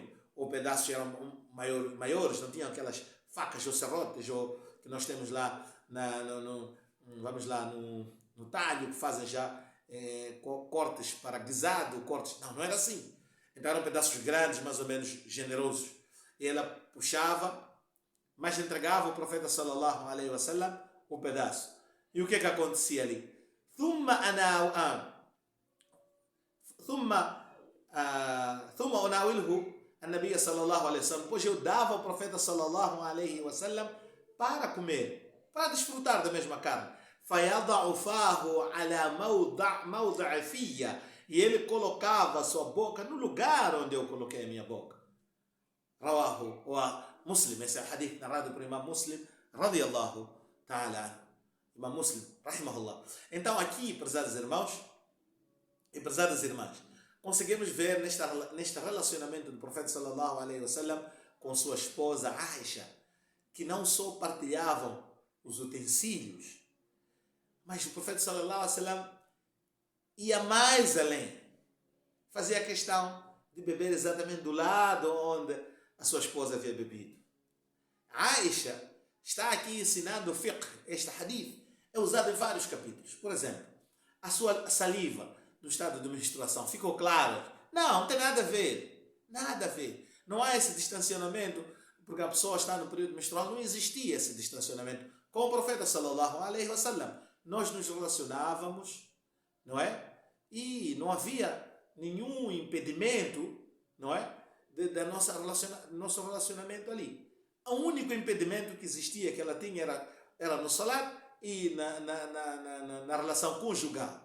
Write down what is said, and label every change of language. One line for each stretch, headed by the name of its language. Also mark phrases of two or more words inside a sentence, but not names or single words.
Portuguese: Ou pedaços eram maiores, não tinham aquelas facas ou serrotes, ou que nós temos lá, vamos lá, no talho, que fazem já cortes para guisado, cortes. Não era assim. Então eram pedaços grandes, mais ou menos generosos. E ela puxava mas entregava o profeta
Arabic: صلى الله عليه وسلم
Portuguese: um pedaço. E o que acontecia ali?
Arabic: ثم أناوله النبي صلى الله عليه وسلم.
Portuguese: Pois eu dava ao profeta
Arabic: صلى الله عليه وسلم
Portuguese: para comer, para desfrutar da mesma carne.
Arabic: فيضع فاه على موضع فيا.
Portuguese: E ele colocava a sua boca no lugar onde eu coloquei a minha boca.
Arabic: رواه و مسلم.
Portuguese: Esse é o hadith narrado por Imam Muslim,
Arabic: رضي الله تعالى.
Portuguese: Imam Muslim, rahimahullah. Então aqui, prezados irmãos e prezadas irmãs, conseguimos ver neste relacionamento do profeta
Arabic: صلى الله عليه وسلم
Portuguese: com sua esposa Aisha, que não só partilhavam os utensílios, mas o profeta
Arabic: صلى الله عليه وسلم
Portuguese: ia mais além. Fazia questão de beber exatamente do lado onde a sua esposa havia bebido. Aisha está aqui ensinando o fiqh. Este hadith é usado em vários capítulos. Por exemplo, a sua saliva do estado de menstruação ficou clara? Não tem nada a ver. Nada a ver. Não há esse distanciamento, porque a pessoa está no período menstrual. Não existia esse distanciamento. Com o profeta
Arabic: صلى الله عليه وسلم,
Portuguese: nós nos relacionávamos, não é? E não havia nenhum impedimento, não é? Nosso relacionamento ali. O único impedimento que existia, que ela tinha, era no salat e na relação conjugal.